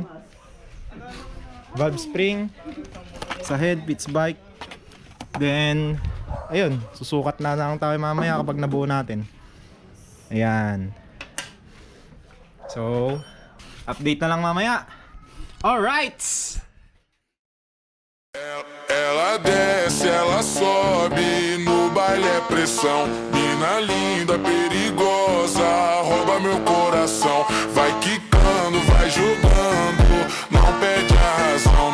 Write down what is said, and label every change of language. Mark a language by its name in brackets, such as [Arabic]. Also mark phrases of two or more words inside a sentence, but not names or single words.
[English] Valve spring [Filipino] sa head, Pitts Bike. Then, ayun, susukat na lang tayo mamaya kapag nabuo natin. Ayan. So, update na lang mamaya. [English] Alright! [Portuguese] Ela desce, ela sobe, no baile é pressão. Mina linda, perigosa, rouba meu coração. Vai quicando, vai jogando, não perde a razão.